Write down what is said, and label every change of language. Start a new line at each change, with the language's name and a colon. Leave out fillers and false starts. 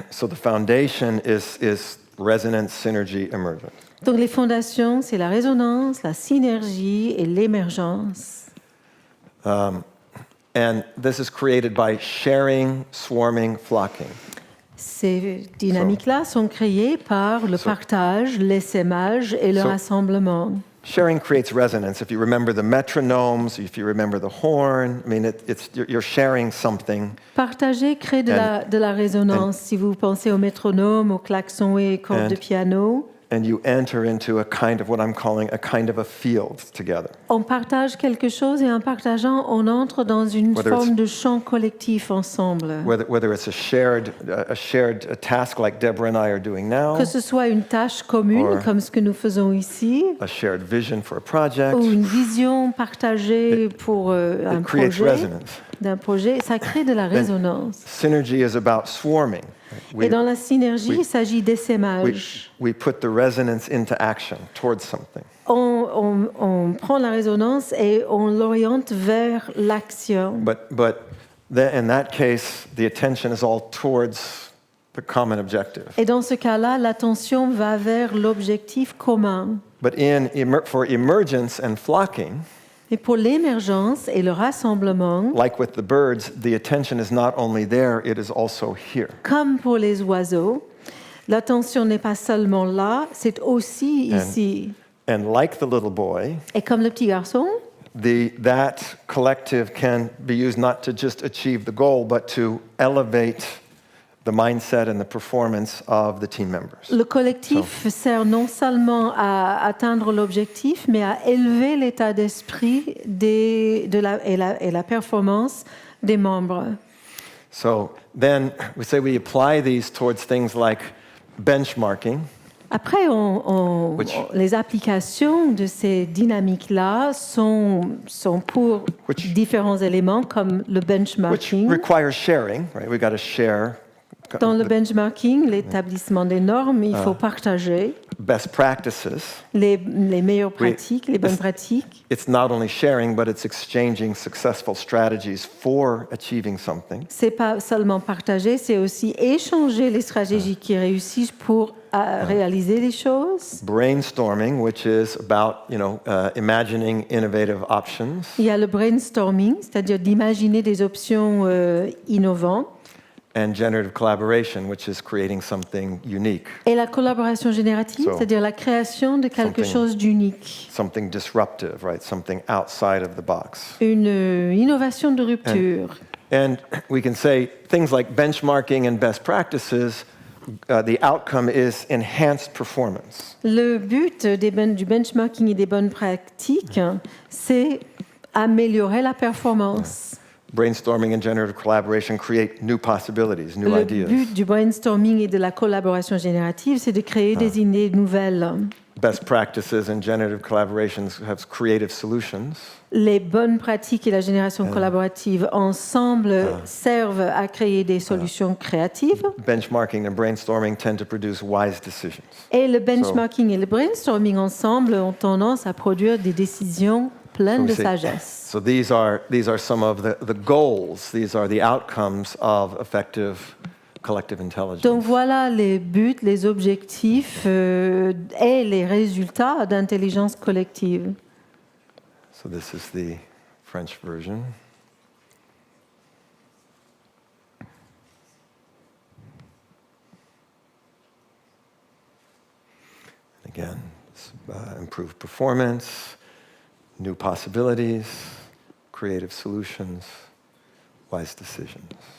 English: So the foundation is resonance, synergy, emergence.
French: Donc les fondations, c'est la résonance, la synergie et l'émergence.
English: And this is created by sharing, swarming, flocking.
French: Ces dynamiques-là sont créées par le
English: So-
French: partage, l'essaimage et le
English: So-
French: rassemblement.
English: Sharing creates resonance. If you remember the metronomes, if you remember the horn, I mean, you're sharing something.
French: Partager crée de la résonance. Si vous pensez au métronome, au klaxon et cordes de piano,
English: And you enter into a kind of what I'm calling a kind of a field together.
French: on partage quelque chose et en partageant, on entre dans une
English: Whether
French: forme
English: it's-
French: de champ collectif ensemble.
English: Whether it's a shared task like Deborah and I are doing now,
French: Que ce soit une tâche commune,
English: Or-
French: comme ce que nous faisons ici,
English: a shared vision for a project,
French: ou une vision partagée pour un
English: it creates
French: projet,
English: resonance.
French: d'un projet, ça crée de la résonance.
English: Synergy is about swarming.
French: Et dans la synergie,
English: we-
French: il s'agit d'essaimage.
English: We put the resonance into action towards something.
French: On prend la résonance et on l'oriente vers l'action.
English: But then in that case, the attention is all towards the common objective.
French: Et dans ce cas-là, l'attention va vers l'objectif commun.
English: But for emergence and flocking,
French: Et pour l'émergence et le rassemblement,
English: like with the birds, the attention is not only there, it is also here.
French: comme pour les oiseaux, l'attention n'est pas seulement là, c'est aussi ici.
English: And like the little boy,
French: Et comme le petit garçon,
English: that collective can be used not to just achieve the goal, but to elevate the mindset and the performance of the team members.
French: le collectif sert non seulement à atteindre l'objectif, mais à élever l'état d'esprit et la performance des membres.
English: So then we say we apply these towards things like benchmarking.
French: Après, les applications de ces dynamiques-là sont pour
English: Which-
French: différents éléments comme le
English: Which
French: benchmarking.
English: requires sharing, right? We got to share
French: Dans le benchmarking, l'établissement des normes, il faut partager
English: best practices.
French: les meilleures pratiques, les bonnes pratiques.
English: It's not only sharing, but it's exchanging successful strategies for achieving something.
French: C'est pas seulement partager, c'est aussi échanger les stratégies qui réussissent pour réaliser les choses.
English: Brainstorming, which is about imagining innovative options,
French: Il y a le brainstorming, c'est-à-dire d'imaginer des options innovantes.
English: and generative collaboration, which is creating something unique,
French: Et la collaboration générative,
English: So,
French: c'est-à-dire la création de quelque chose d'unique.
English: something disruptive, right? Something outside of the box.
French: Une innovation de rupture.
English: And we can say things like benchmarking and best practices, the outcome is enhanced performance.
French: Le but du benchmarking et des bonnes pratiques, c'est améliorer la performance.
English: Brainstorming and generative collaboration create new possibilities, new
French: Le
English: ideas.
French: but du brainstorming et de la collaboration générative, c'est de créer des idées nouvelles.
English: Best practices and generative collaborations have creative solutions.
French: Les bonnes pratiques et la génération collaborative ensemble servent à créer des solutions créatives.
English: Benchmarking and brainstorming tend to produce wise decisions.
French: Et le benchmarking et le brainstorming ensemble ont tendance à produire des décisions pleines de sagesse.
English: So these are some of the goals. These are the outcomes of effective collective intelligence.
French: Donc voilà les buts, les objectifs et les résultats d'intelligence collective.
English: So this is the French version. Again, it's, improved performance, new possibilities, creative solutions, wise decisions.